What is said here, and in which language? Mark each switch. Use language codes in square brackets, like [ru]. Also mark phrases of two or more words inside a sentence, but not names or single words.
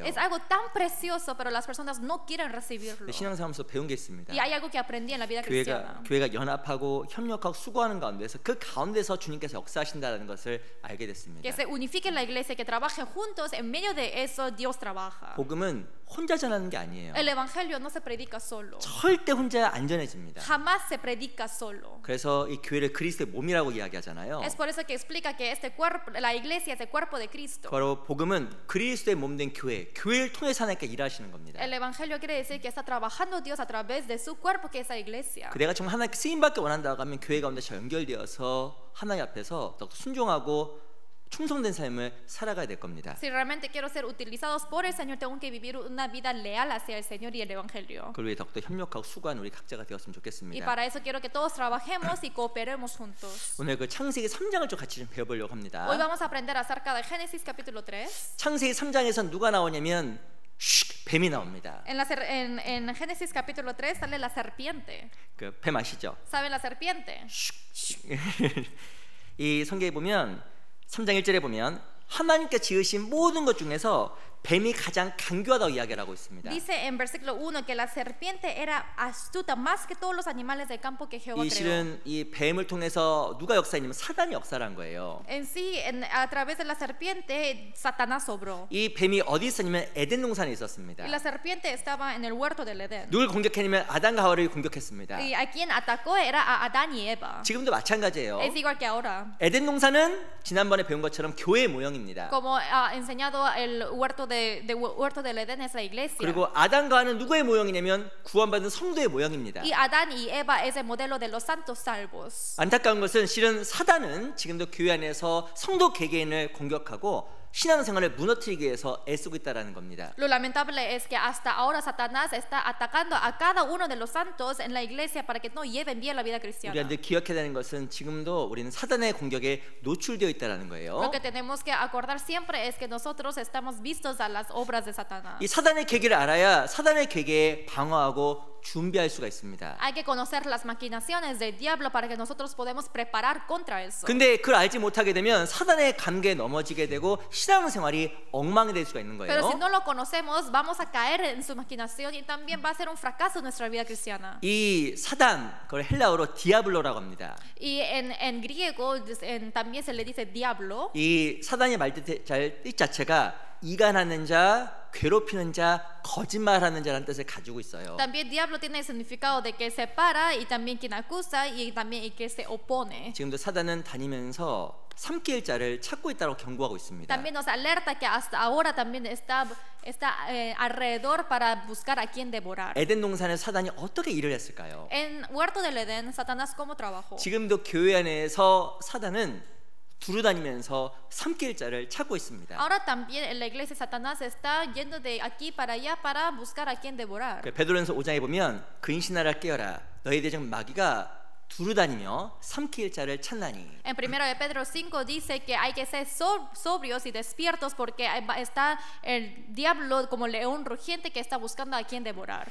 [es] Es algo tan precioso, pero las personas no quieren recibirlo. [ko] 신앙생활하면서 배운 게 있습니다. [es] Y hay algo que aprendí en la vida cristiana. [ko] 교회가 연합하고 협력하고 수고하는 가운데서 그 가운데서 주님께서 역사하신다는 것을 알게 됐습니다. [es] Que se unifique la iglesia, que trabajen juntos, en medio de eso Dios trabaja. [ko] 복음은 혼자 전하는 게 아니에요. [es] El evangelio no se predica solo. [ko] 절대 혼자 안전해집니다. [es] Jamás se predica solo. [ko] 그래서 이 교회를 그리스도의 몸이라고 이야기하잖아요. [es] Es por eso que explica que este cuerpo, la iglesia es el cuerpo de Cristo. [ko] 바로 복음은 그리스도의 몸된 교회를 통해서 하나님께 일하시는 겁니다. [es] El evangelio quiere decir que está trabajando Dios a través de su cuerpo, que es la iglesia. [ko] 내가 정말 하나님께 쓰임받기 원한다고 하면 교회 가운데 잘 연결되어서 하나님 앞에서 더 순종하고 충성된 삶을 살아가야 될 겁니다. [es] Si realmente quiero ser utilizados por el Señor, tengo que vivir una vida leal hacia el Señor y el evangelio. [ko] 그걸 위해 더욱더 협력하고 수고하는 우리 각자가 되었으면 [es] Y [ko] 좋겠습니다. [es] para eso quiero que todos trabajemos y cooperemos juntos. [ko] 오늘 그 창세기 3장을 좀 같이 좀 배워보려고 합니다. [es] Hoy vamos a aprender acerca de Génesis capítulo 3. [ko] 창세기 3장에서 누가 나오냐면 뱀이 나옵니다. [es] En Génesis capítulo 3 sale la serpiente. [ko] 그 뱀 아시죠? [es] ¿Saben la serpiente? [ko] 이 성경에 보면 3장 1절에 보면 하나님께 지으신 모든 것 중에서 뱀이 가장 간교하다고 이야기를 하고 있습니다. [es] Dice en versículo 1 que la serpiente era astuta más que todos los animales del campo que Jehová [ko] 이 [es] creó. [ko] 실은 이 뱀을 통해서 누가 역사했냐면 사단이 역사를 한 거예요. [es] En sí, a través de la serpiente, Satanás obró. [ko] 이 뱀이 어디 있었냐면 에덴 동산에 있었습니다. [es] Y la serpiente estaba en el huerto del Edén. [ko] 누굴 공격했냐면 아담과 하와를 공격했습니다. [es] Y a quien atacó era a Adán y Eva. [ko] 지금도 마찬가지예요. [es] Es igual que ahora. [ko] 에덴 동산은 지난번에 배운 것처럼 교회의 모형입니다. [es] Como ha enseñado el huerto huerto del Edén es la iglesia. [ko] 그리고 아담과 하와는 누구의 모형이냐면 구원받은 성도의 모형입니다. [es] Y Adán y Eva es el modelo de los santos salvos. [ko] 안타까운 것은 실은 사단은 지금도 교회 안에서 성도 개개인을 공격하고 신앙생활을 무너뜨리기 위해서 애쓰고 있다는 겁니다. [es] Lo lamentable es que hasta ahora Satanás está atacando a cada uno de los santos en la iglesia para que no lleven bien la vida cristiana. [ko] 우리가 늘 기억해야 되는 것은 지금도 우리는 사단의 공격에 노출되어 있다는 거예요. [es] Lo que tenemos que acordar siempre es que nosotros estamos vistos a las obras de Satanás. [ko] 이 사단의 계기를 알아야 사단의 계기에 방어하고 준비할 수가 있습니다. [es] Hay que conocer las maquinaciones del diablo para que nosotros podamos preparar contra eso. [ko] 근데 그걸 알지 못하게 되면 사단의 감계에 넘어지게 되고 신앙생활이 엉망이 될 수가 있는 거예요. [es] Pero si no lo conocemos, vamos a caer en su maquinación y también va a ser un fracaso en nuestra vida cristiana. [ko] 이 사단, 그걸 헬라어로 디아블로라고 합니다. [es] Y en griego también se le dice diablo. [ko] 이 사단의 말 뜻 자체가 이간하는 자, 괴롭히는 자, 거짓말하는 자라는 뜻을 가지고 있어요. [es] También diablo tiene el significado de que separa y también quien acusa y también el que se opone. [ko] 지금도 사단은 다니면서 삼킬 자를 찾고 있다고 경고하고 있습니다. [es] También nos alerta que hasta ahora también está alrededor para buscar a quien devorar. [ko] 에덴 동산에 사단이 어떻게 일을 했을까요? [es] En Huerto del Edén, Satanás cómo trabajó. [ko] 지금도 교회 안에서 사단은 두루다니면서 삼킬 자를 찾고 있습니다. [es] Ahora también en la iglesia Satanás está yendo de aquí para allá para buscar a quien devorar. [ko] 베드로전서 5장에 보면 근신하라 깨어라 너희 대적 마귀가 두루다니며 삼킬 자를 찾나니. [es] En 1 de Pedro 5 dice que hay que ser sobrios y despiertos porque está el diablo como león rugiente que está buscando a quien devorar.